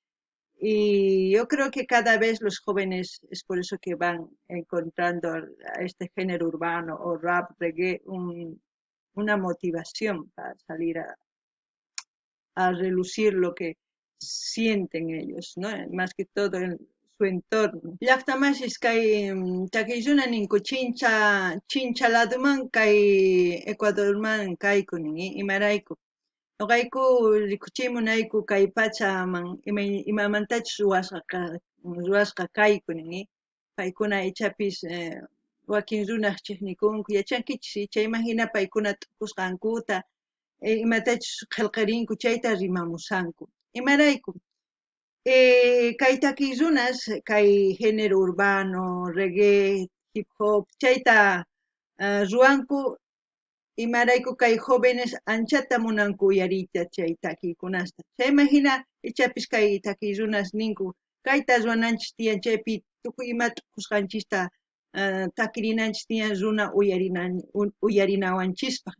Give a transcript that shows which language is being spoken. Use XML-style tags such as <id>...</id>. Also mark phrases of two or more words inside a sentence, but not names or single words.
<es>Y yo creo que cada vez los jóvenes es por eso que van encontrando a este género urbano o rap, reggae, una motivación para salir a relucir lo que sienten ellos, ¿no? Más que todo en su entorno.</es> <qu>Llaqtamashis kay takiyuna ninku chinchaladuman kay Ecuadorman kayku nin imarayku. Noqayku rikuchimunayku kay pachaman imamantachus ruwasqa kayku nin paykuna ichapis wakin runaq chiqnikunku yachankichis chayman hina paykuna t'ukusqankuta imatachus qillqarinku chayta rimamusanku. Imarayku kay takiy runas kay</qu> <es>género urbano,</es> <qu>reggae, hip hop chayta ruwanku imarayku kay jóvenes anchata munanku uyariyta chay takiykunasta. Chayman hina ichapis kay takiy runas ninku kayta ruwananchis tiyan chaypi tukuy ima t'ukusqanchista takirinanchis tiyan runa uyarinawanchispaq.</qu>